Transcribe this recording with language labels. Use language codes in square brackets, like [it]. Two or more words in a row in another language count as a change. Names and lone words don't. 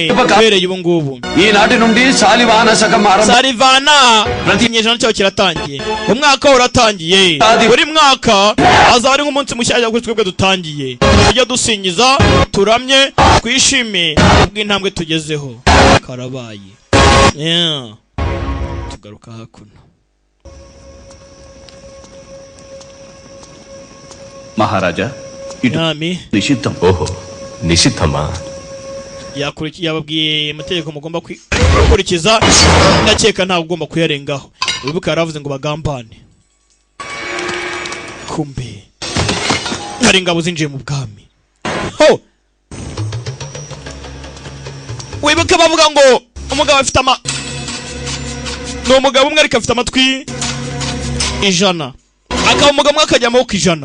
[rw] Uhereye ubu ngubu Salivana ikinyejana cyaho kiratangiye. Umwaka uratangiye buri mwaka azaba ari nk'umunsi mushyashya kuri twebwe dutangiye tujya dusingiza turamye twishime ubw'intambwe tugezeho karabaye. Tugaruka hakuno [te] మహారాజా [rw] nami [te] నిషిద్ధం నిషిద్ధమా [rw] yababwiye amategeko mugomba gukurikiza ndakeka ntabwo ugomba kuyarengaho. Wibuka yaravuze ngo bagambane kumbe hari ingabo zinjiye mu bwami. Wibuka bavuga ngo umugabo afite ni umugabo umwe ariko afite amatwi 100 akaba umugabo umwe akajya amaboko 100.